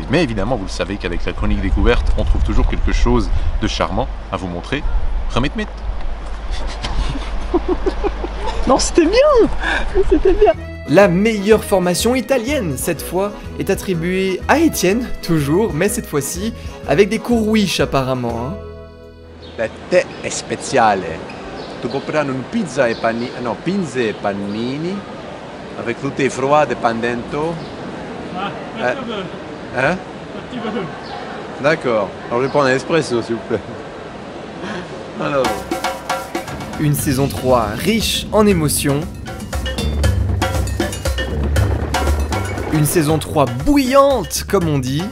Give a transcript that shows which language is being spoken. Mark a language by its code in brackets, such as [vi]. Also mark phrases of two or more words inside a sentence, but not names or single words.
[fr] Mais évidemment, vous le savez qu'avec la chronique découverte, on trouve toujours quelque chose de charmant à vous montrer. Ramatmet. Non, c'était bien. C'était bien. La meilleure formation italienne, cette fois, est attribuée à Étienne, toujours, mais cette fois-ci, avec des cours Wish apparemment. Hein. [it] La tè è speciale. Tu puoi prendre une pizza e panini, no, pinze e panini, [fr] avec le thé froid de Pandento. Hein? D'accord. Alors je vais prendre un espresso, s'il vous plaît. Alors. Une saison 3 riche en émotions. Une saison 3 bouillante, comme on dit.